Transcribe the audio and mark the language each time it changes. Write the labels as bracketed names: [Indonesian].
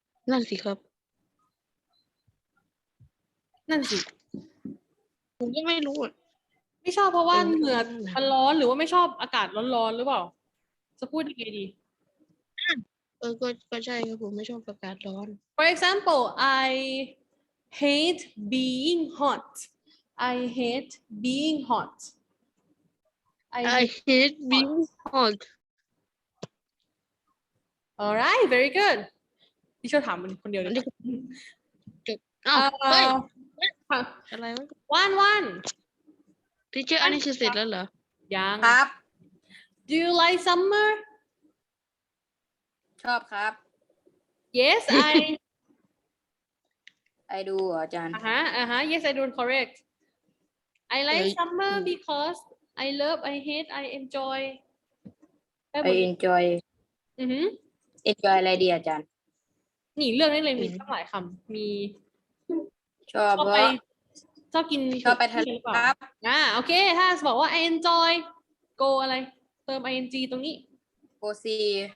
[Thai] นั่นสิครับ นั่นสิ ผมก็ไม่รู้อะ ไม่ชอบเพราะว่า เป็น เหงื่อมันร้อนหรือว่าไม่ชอบอากาศร้อนๆหรือเปล่า จะพูดยังไงดี ก็ใช่ครับผมไม่ชอบอากาศร้อน [English] For example I hate being hot I hate being hot I hate being hot alright very good [Thai] ที่ช่วยถามมันคนเดียวเลย อันนี้ อ้าวเฮ้ย ค่ะ อะไรวะ วัน ทีเชอร์อันนี้คือเสร็จแล้วเหรอ ยัง ครับ [English] Do you like summer [Thai] ชอบครับ [English] Yes I do อาจารย์ Yes I do correct I like [Thai] เฮ้ย [English] summer because I love I hate I enjoy I enjoy [Thai] อือหือ enjoy อะไรดีอาจารย์ นี่เรื่องนี้เลยมีตั้งหลายคำมี ชอบ ชอบ เพ ไป ราะ ชอบกิน ชอบไปทะเล หรือเปล่า ครับ โอเค ถ้าบอกว่า [English] I enjoy go [Thai] อะไร เติม ing ตรงนี้ [English] go see